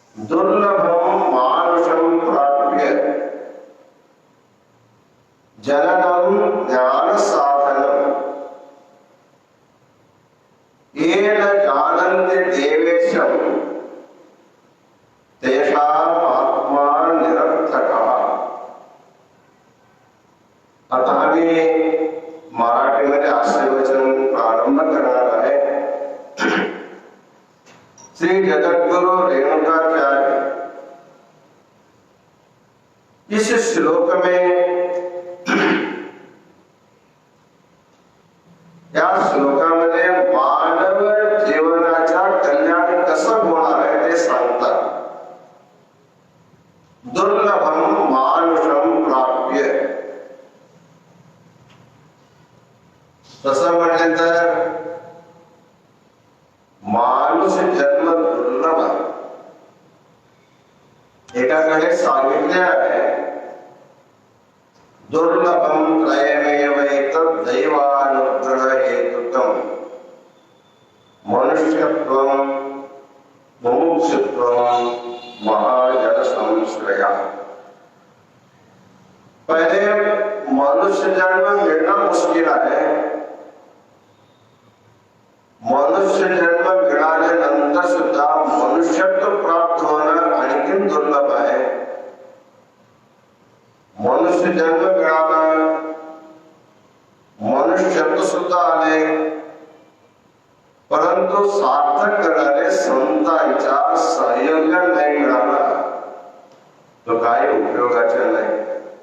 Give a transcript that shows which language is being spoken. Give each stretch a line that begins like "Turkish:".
Sanskrit: दुर्लभम मानुषम प्राप्य जननम ज्ञान साधनम येन जानन्ति देवेशम तेषाम आत्मा निरर्थकः।
Marathi: अतः भी मराठी मध्ये आशीर्वचन प्रारंभ करणार आहे। श्री जगद्गुरु रेणुकाचार्य
Hindi: इस श्लोक में
Marathi: या श्लोकामध्ये मानव जीवनाच्या कल्याण कसं होणार आहे ते सांगतात.
Sanskrit: दुर्लभम मानुषम प्राप्य.
Marathi: तसं म्हटलं तर माणूस जन्म दुर्लभ आहे. एकाकडे सांगितले आहे
Sanskrit: दुर्लभम त्रयमेव एतत् दैवानुग्रह हेतुकम् मनुष्यत्वं मुमुक्षुत्वं महाजन संश्रया.
Hindi: पहले मनुष्य जन्म मिलना मुश्किल है.
Marathi: मनुष्य जन्म मिळाल्यानंतर सुद्धा मनुष्यत्व प्राप्त होणं आणखी दुर्लभ आहे. मनुष्य जन्म मिळाला, मनुष्यत्व सुद्धा आले, परंतु सार्थक करणारे संतांच्या सहयोग नाही मिळाला तो काही उपयोगाचे नाही.